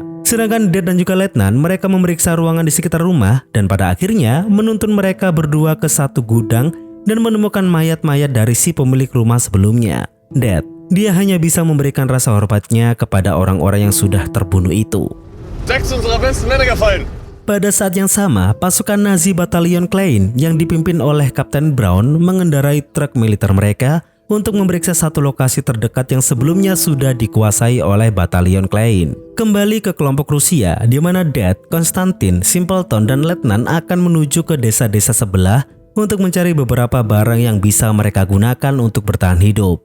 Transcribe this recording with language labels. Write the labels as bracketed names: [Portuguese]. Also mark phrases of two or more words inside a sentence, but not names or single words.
[Indonesian] Sedangkan Dad dan juga Letnan mereka memeriksa ruangan di sekitar rumah dan pada akhirnya menuntun mereka berdua ke satu gudang dan menemukan mayat-mayat dari si pemilik rumah sebelumnya. Dad, dia hanya bisa memberikan rasa hormatnya kepada orang-orang yang sudah terbunuh itu. [German] 6 unserer besten Männer gefallen. [Indonesian] Pada saat yang sama, pasukan Nazi Batalion Klein yang dipimpin oleh Kapten Braun mengendarai truk militer mereka untuk memeriksa satu lokasi terdekat yang sebelumnya sudah dikuasai oleh Batalion Klein. Kembali ke kelompok Rusia, di mana Dad, Konstantin, Simpleton, dan Letnan akan menuju ke desa-desa sebelah untuk mencari beberapa barang yang bisa mereka gunakan untuk bertahan hidup.